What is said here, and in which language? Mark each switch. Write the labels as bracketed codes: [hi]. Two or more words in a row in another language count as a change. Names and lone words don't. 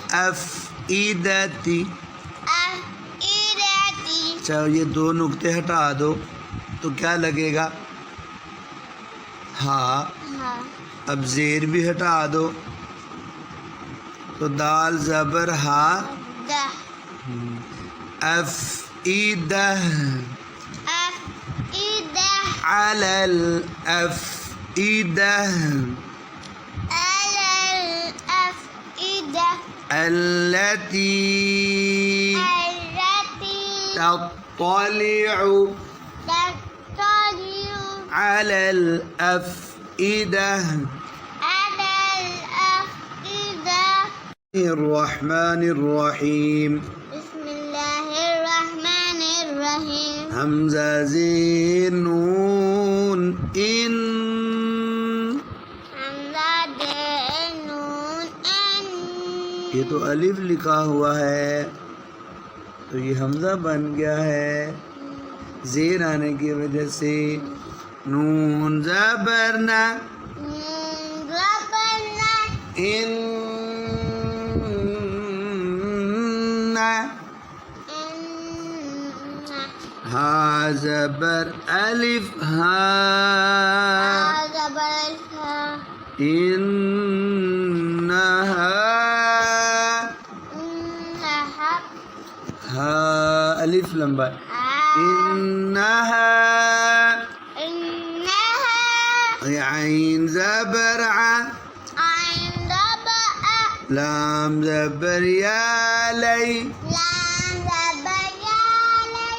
[ar] افئدتی. افئدتی. [ur] اچھا یہ دو نقطے ہٹا دو تو کیا لگے گا؟ ہاں. ہاں. اب زیر بھی ہٹا دو تو دال زبر ہا، دہ، افئدہ، افئدہ، [ar] علل افئدہ، علل افئدہ، التي التي تطلع تطلع على الأفئدة. على الأفئدة. الرحمن الرحيم. بسم الله الرحمن الرحيم. حمزة زين نون إن. حمزة زين نون إن. [ur] یہ تو الف لکھا ہوا ہے تو یہ حمزہ بن گیا ہے زیر آنے کی وجہ سے. نون زبرنا، نون زبرنا، ان، ہا زبر الف ہا، زبر ہا، انہا، ہا الف لمبا، انہا، عین زبر ع، عین زبر ع، لام زبر یا لی، لام زبر یا لی،